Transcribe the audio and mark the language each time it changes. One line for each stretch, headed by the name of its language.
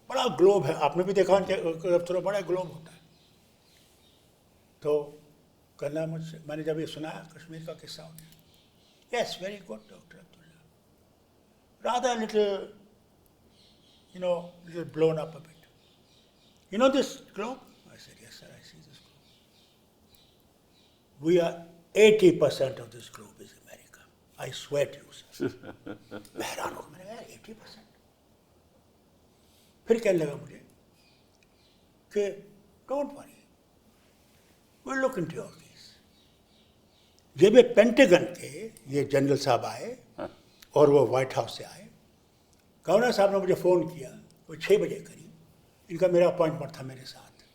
Hindi: बड़ा ग्लोब है, आपने भी देखा उनके दफ्तरों, बड़ा ग्लोब होता है। तो कहना मुझसे, मैंने जब ये सुनाया कश्मीर का किस्सा उन्हें,
English: Yes very good doctor Abdullah, rather little little blown up a bit. You know this globe? I said, yes sir, I see this globe. We are 80% of this globe is America. I swear to you, sir.
Hindi: मैं हैरान हो गया, मैंने कहा 80%। फिर कहने लगा मुझे कि
English: Don't worry, we'll look into your case.
Hindi: जब ये पेंटागन के ये जनरल साहब आए और वो व्हाइट हाउस से आए, गवर्नर साहब ने मुझे फ़ोन किया, वो 6 बजे करीब, इनका मेरा अपॉइंटमेंट था मेरे साथ।